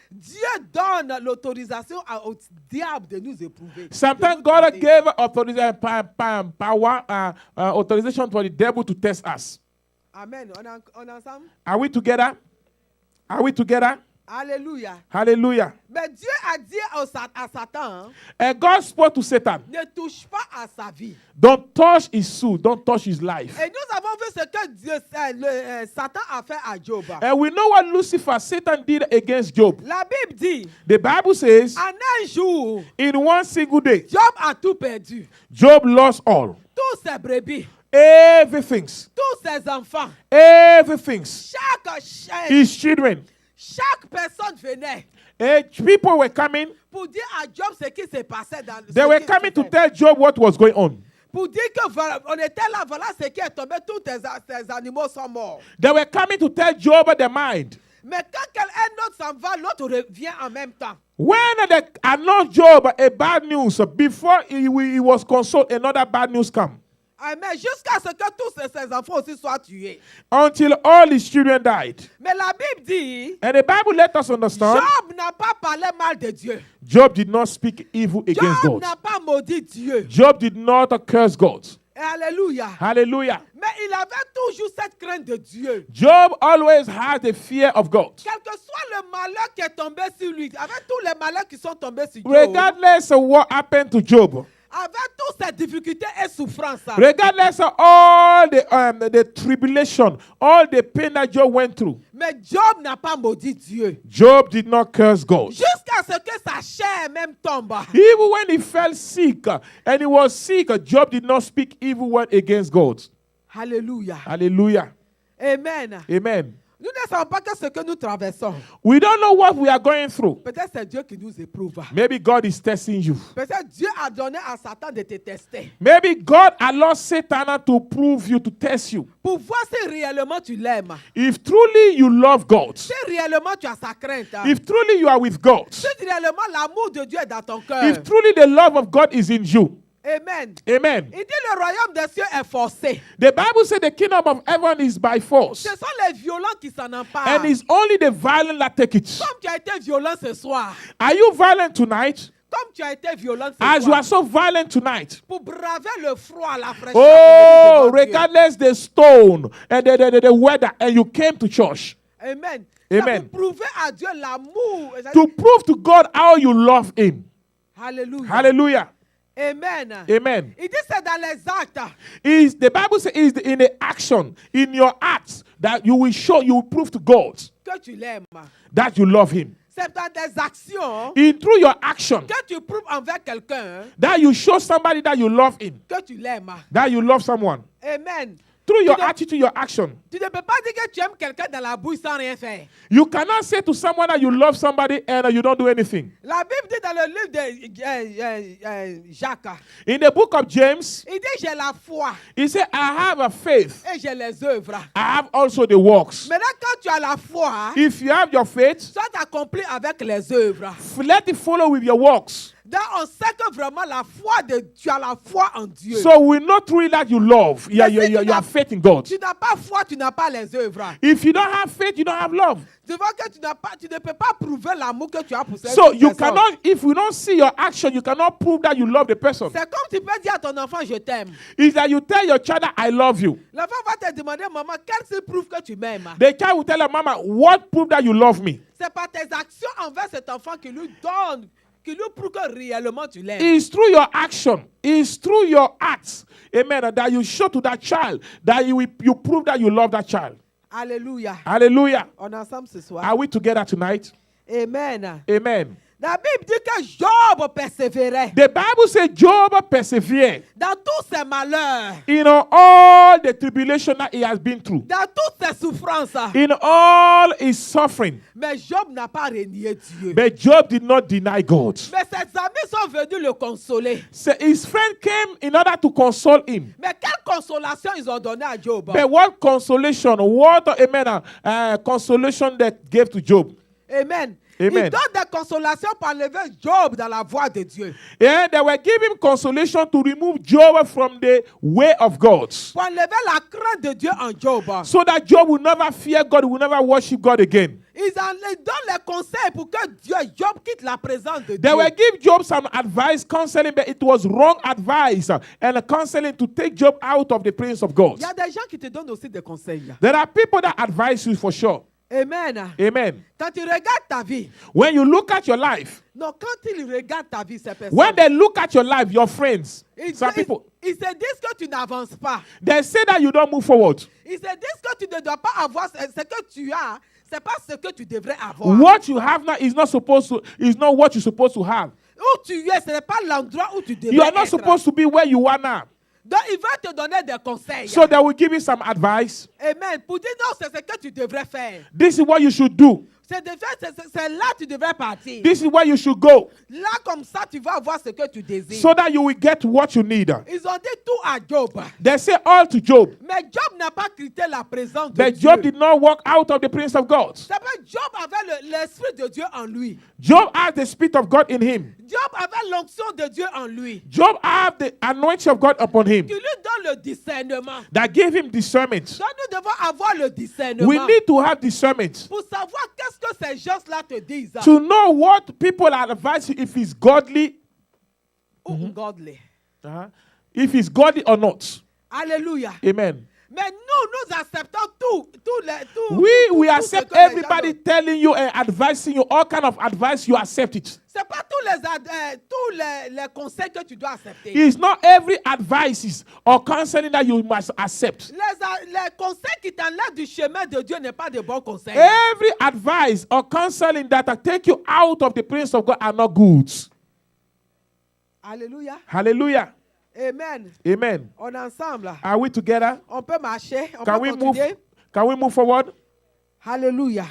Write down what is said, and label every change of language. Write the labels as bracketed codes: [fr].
[fr] Dieu donne l'autorisation au diable de nous éprouver. [en] Sometimes God gave authorization for the devil to test us. [fr] Amen. On est ensemble? [en] Are we together? Are we together? [fr] Alléluia. [en] Hallelujah. [fr] Mais Dieu a dit à Satan, [en] And God spoke to Satan. [fr] ne touche pas à sa vie. [en] Don't touch his soul. Don't touch his life. [fr] Et nous avons vu ce que Satan a fait à Job. [en] And we know what Lucifer, Satan did against Job. [fr] La Bible dit, [en] The Bible says, [fr] en un jour, [en] in one single day, [fr] Job a tout perdu. [en] Job lost all. [fr] tous ses brebis, [en] everything, [fr] tous ses enfants, [en] everything, [fr] chaque [en] children. [fr] personne venait [en] People were coming. [fr] pour dire à Job ce qui s'est passé dans [en] They were coming to tell Job what was going on. [fr] pour dire que voilà, on était là, voilà ce qui est tombé, tous tes animaux sont morts. [en] They were coming to tell Job their mind. [fr] Mais quand un autre s'en va, l'autre revient en même temps. [en] When they announced Job a bad news, before he was consoled, another bad news come. [fr] Mais jusqu'à ce que tous ses enfants aussi soient tués. [en] Until all his children died. [fr] Mais la Bible dit, [en] And the Bible let us understand, [fr] Job n'a pas parlé mal de Dieu. [en] Job did not speak evil against [fr] Job n'a pas maudit Dieu. [en] Job did not curse God. [fr] Et alléluia. [en] Hallelujah. [fr] Mais il avait toujours cette crainte de Dieu. [en] Job always had the fear of God. [fr] Quel que soit le malheur qui est tombé sur lui, avec tous les malheurs qui sont tombés sur Job, [en] Regardless of what happened to Job, [fr] avec toutes ces difficultés et souffrances, [en] regardless of all the tribulation, all the pain that Job went through, [fr] mais Job n'a pas maudit Dieu. [en] Job did not curse God. [fr] Jusqu'à ce que sa chair même tombe. [en] Even when he fell sick and he was sick, Job did not speak evil word against God. [fr] Alléluia. [en] Hallelujah. [fr] Amen. [en] Amen. [fr] Nous ne savons pas que ce que nous traversons. [en] We don't know what we are going through. [fr] Peut-être c'est Dieu qui nous éprouve. [en] Maybe God is testing you. [fr] Peut-être Dieu a donné à Satan de te tester. [en] Maybe God allowed Satan to prove you, to test you. [fr] Pour voir si réellement tu l'aimes. [en] If truly you love God, [fr] Si réellement tu as sa crainte. [en] if truly you are with God, [fr] Si réellement l'amour de Dieu est dans ton cœur. [en] if truly the love of God is in you. [fr] Amen. [en] Amen. [fr] Il dit le royaume des cieux est forcé. [en] The Bible says the kingdom of heaven is by force, [fr] Ce sont les violents qui s'en emparent. [en] and it's only the violent that take it. [fr] Comme tu as été violent ce soir. [en] Are you violent tonight? [fr] Comme tu as été violent ce [en] As you [fr] soir. [en] are so violent tonight. [fr] Pour braver le froid, la fraîcheur. Oh, de venir devant Dieu. [en] regardless the stone and the weather, and you came to church [fr] Amen. [en] Amen. [fr] C'est pour prouver à Dieu l'amour. [en] to prove to God how you love Him. [fr] Alléluia. [en] Hallelujah. [fr] Amen. [en] Amen. [fr] Il dit c'est dans les actes. [en] Is the Bible says is in the action, in your acts, that you will show, you will prove to God [fr] Que tu l'aimes. [en] that you love Him. [fr] C'est dans des actions [en] Through your action, [fr] que tu prouves envers quelqu'un [en] that you show somebody that you love Him, [fr] que tu l'aimes. [en] that you love someone. [fr] Amen. [en] Through your [fr] Tu ne- [en] attitude, your action. [fr] Tu ne peux pas dire que tu aimes quelqu'un dans la bouille sans rien faire. [en] You cannot say to someone that you love somebody and you don't do anything. [fr] La Bible dit dans le livre de Jacques, [en] In the book of James, [fr] il dit j'ai la foi [en] he said, I have a faith. [fr] et j'ai les œuvres. [en] I have also the works. [fr] Maintenant, quand tu as la foi, [en] If you have your faith, [fr] soit accompli avec les œuvres. [en] let it follow with your works. [fr] Donc, on sait que vraiment la foi tu as la foi en Dieu. [en] So we know truly that you love. You have faith in God. [fr] Tu n'as pas foi, tu n'as pas les œuvres. [en] If you don't have faith, you don't have love. [fr] Tu vois que tu ne peux pas prouver l'amour que tu as pour cette [en] So you [fr] personne. [en] cannot, if we don't see your action, you cannot prove that you love the person. [fr] C'est comme tu peux dire à ton enfant, je t'aime. [en] It's that you tell your child that I love you. [fr] L'enfant va te demander, maman, quel signe prouve que tu m'aimes? [en] The child will tell her, Mama, what prove that you love me? [fr] C'est par tes actions envers cet enfant qui lui donne, qui lui prouve que réellement tu l'aimes. [en] It's through your action. It's through your acts. Amen. That you show to that child that you prove that you love that child. [fr] Alléluia. [en] Hallelujah. [fr] On est ensemble ce soir. [en] Are we together tonight? [fr] Amen. [en] Amen. [fr] La Bible dit que Job persévérait [en] The Bible says Job persevered [fr] dans tous ses malheurs, [en] in all the tribulation that he has been through, [fr] dans toutes ses souffrances. [en] in all his suffering. [fr] Mais Job n'a pas renié Dieu. [en] But Job did not deny God. [fr] Mais ses amis sont venus le consoler. [en] So his friend came in order to console him. [fr] Mais quelle consolation ils ont donné à Job? [en] But what consolation, consolation that gave to Job? [fr] Amen. [en] Amen. [fr] Ils donnent des consolations pour enlever Job dans la voie de Dieu. [en] Yeah, they were giving consolation to remove Job from the way of God, [fr] Pour enlever la crainte de Dieu en Job. [en] so that Job will never fear God, will never worship God again. [fr] Ils donnent les conseils pour que Job quitte la présence de [en] They [fr] Dieu. [en] will give Job some advice, counseling, but it was wrong advice and counseling to take Job out of the presence of God. [fr] Il y a des gens qui te donnent aussi des conseils. [en] There are people that advise you for sure. [fr] Amen. [en] Amen. [fr] Quand tu regardes ta vie, [en] When you look at your life, [fr] non, quand ils regardent ta vie, ces personnes, [en] when they look at your life, your friends, some [fr] ils [en] people, [fr] se disent que tu n'avances pas. [en] they say that you don't move forward. [fr] Ils se disent que tu ne dois pas avoir ce que tu as. C'est pas ce que tu devrais avoir. [en] What you have now is not what you're supposed to have. [fr] Où tu es, ce n'est pas l'endroit où tu devrais [en] You are not [fr] être. [en] supposed to be where you are now. [fr] Donc, il va te donner des conseils. [en] So they will give you some advice. [fr] Amen. Pour dire non, c'est ce que tu devrais faire. [en] This is what you should do. [fr] C'est là que tu devrais partir. [en] This is where you should go. [fr] Là, comme ça, tu vas avoir ce que tu désires. [en] So that you will get what you need. [fr] Ils ont dit tout à Job. [en] They say all to Job. [fr] Mais Job n'a pas quitté la présence de [en] But [fr] Dieu. [en] Job did not walk out of the presence of God. [fr] C'est pas Job avait l'esprit de Dieu en lui. [en] Job had the Spirit of God in him. [fr] Job avait l'onction de Dieu en lui. [en] Job had the anointing of God upon him [fr] Qui lui donne le discernement. [en] that gave him discernment. [fr] Donc nous devons avoir le discernement. [en] We need to have discernment [fr] Pour savoir qu'est-ce que ces gens-là te disent. [en] to know what people advise you if it's godly, [fr] Ou [en] godly. if it's godly or not. [fr] Alléluia. [en] Amen. [fr] Mais nous acceptons tout [en] We [fr] tout [en] accept [fr] ce que les gens [en] everybody [fr] donnent. [en] telling you and advising you all kind of advice. You accept it. [fr] C'est pas tous les conseils que tu dois accepter. [en] It's not every advice or counseling that you must accept. [fr] Les conseils qui t'enlèvent du chemin de Dieu n'est pas de bons conseils. [en] Every advice or counseling that take you out of the presence of God are not good. [fr] Alléluia. [en] Hallelujah. [fr] Amen. [en] Amen. [fr] On est ensemble. Là. [en] Are we together? [fr] On peut marcher. On [en] Can [fr] peut [en] we move? [fr] continuer. [en] Can we move forward? [fr] Alléluia.